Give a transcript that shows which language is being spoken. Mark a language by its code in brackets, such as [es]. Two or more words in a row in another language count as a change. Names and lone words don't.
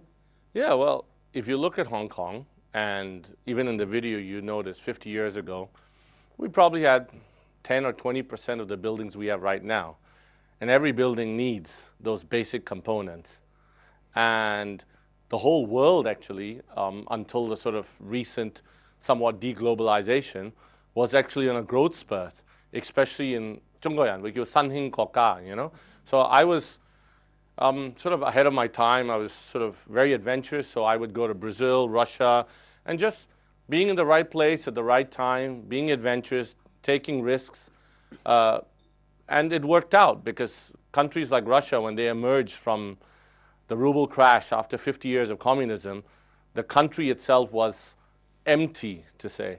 [en] Yeah, well, if you look at Hong Kong, and even in the video you noticed 50 years ago, we probably had 10 or 20% of the buildings we have right now. And every building needs those basic components. And the whole world actually, until the sort of recent somewhat deglobalization, was actually on a growth spurt, especially in [yue] 中國人會叫新興國家, [en] you know. So I was sort of ahead of my time. I was sort of very adventurous, so I would go to Brazil, Russia, and just being in the right place at the right time, being adventurous, taking risks, and it worked out because countries like Russia, when they emerged from the ruble crash after 50 years of communism, the country itself was empty, to say.